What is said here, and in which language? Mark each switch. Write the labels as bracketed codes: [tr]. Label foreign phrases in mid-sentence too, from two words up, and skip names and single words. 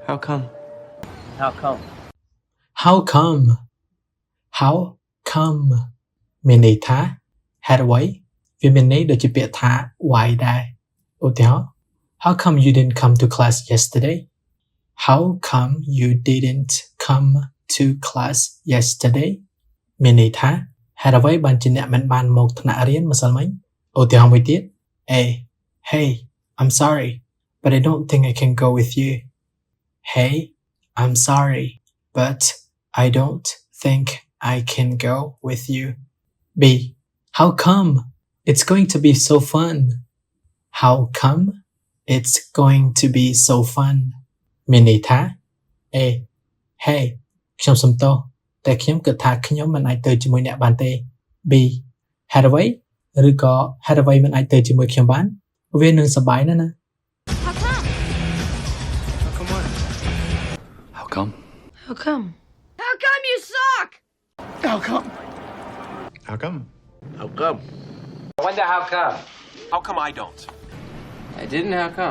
[en] How come? How come? How come How come [km] មានន័យថាហេតុអ្វីវាមានន័យដូចជាពាក្យថា [en] why [km] ដែរឧទាហរណ៍ [en] How come you didn't come to class yesterday How come you didn't come to class yesterday [km] មានន័យថាហេតុអ្វីបានជាអ្នកមិនបានមកថ្នាក់រៀនម្សិលមិញឧទាហរណ៍មួយទៀត [en] A Hey I'm sorry but I don't think I can go with you Hey I'm sorry but I don't think I can go with you B How come it's going to be so fun How come it's going to be so fun [km] មានន័យថា [en] A Hey [km] ខ្ញុំសុំទោសតែខ្ញុំគិតថាខ្ញុំមិនអាចទៅជាមួយអ្នកបានទេ B ហេតុអ្វីឬក៏ហេតុអ្វីមិនអាចទៅជាមួយខ្ញុំបានវានឹងសប្បាយណាស់ណា [en] How come? How come what? How come? How come? How come you suck? How come? How come? How come? I wonder how come. How come I don't? I didn't. How come?